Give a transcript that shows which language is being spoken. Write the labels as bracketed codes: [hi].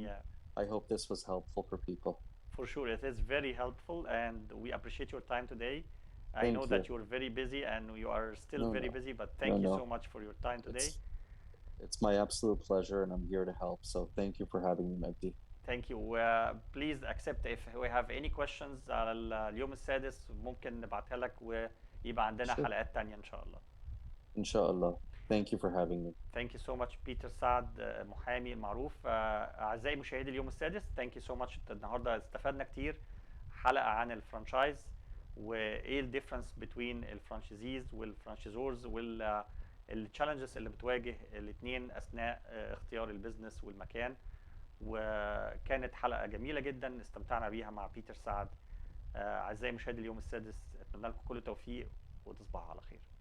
[en] Yeah, I hope this was helpful for people. for sure. It is very helpful, and we appreciate your time today. I Thank know you. that you're very busy, and you are still very busy, but thank you so much for your time today. It's my absolute pleasure, and I'm here to help. So thank you for having me, Magdi. Thank you. Please accept if we have any questions [ar] على اليوم السادس ممكن نبعتها لك ويبقى عندنا حلقات تانية إن شاء الله. إن شاء الله. [en] Thank you for having me. Thank you so much Peter سعد [ar] محامي المعروف. أعزائي مشاهدي اليوم السادس, [en] thank you so much. [ar] النهارده استفدنا كتير حلقة عن الفرانشايز وإيه الديفرنس بين الفرانشيزيز والفرانشيزورز والتشالنجز اللي بتواجه الاثنين أثناء اختيار البيزنس والمكان. وكانت حلقة جميلة جدا استمتعنا بيها مع بيتر سعد. أعزائي مشاهدي اليوم السادس, أتمنى لكم كل التوفيق وتصبحوا على خير.